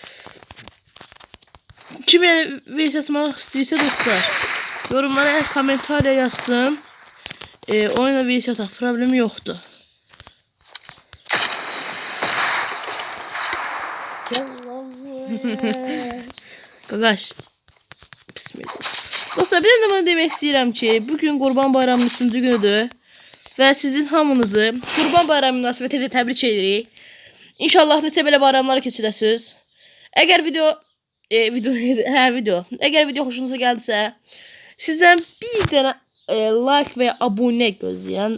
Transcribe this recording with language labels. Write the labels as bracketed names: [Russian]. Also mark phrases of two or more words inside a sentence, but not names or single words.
[Azerbaijani] Kim yani bir atmak istəyirsə dostlar yorumlara komentarya yazsın. [Turkish] Oyuna bir ataq problemi yoktu. [Azerbaijani] Qaqaş. Bismillah. Dostlar bir de bana demək istəyirəm ki bugün Qurban Bayramının 3-cü günüdür. Və sizin hamınızı Qurban Bayramı münasibətilə təbrik edirik. İnşallah neçə belə bayramları keçirəsiniz. Əgər video Əgər video xoşunuza gəldisə sizdən bir dənə like və ya abunə gözləyirəm.